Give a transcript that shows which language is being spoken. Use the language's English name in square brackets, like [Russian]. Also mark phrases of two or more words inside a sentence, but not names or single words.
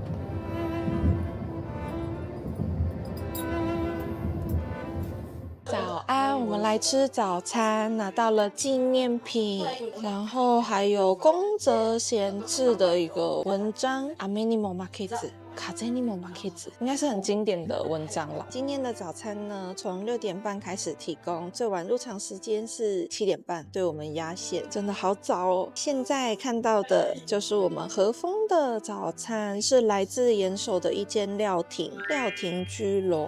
[Chinese] 早安，我们来吃早餐，拿到了纪念品，然后还有宫泽贤治的一个文章《雨にも負けず》。 [Japanese] 風にも負けず [Chinese] 应该是很经典的文章啦。今天的早餐呢，从6点半开始提供，最晚入场时间是7点半，对我们压线，真的好早哦。现在看到的就是我们和风的早餐，是来自岩手的一间料亭居龙。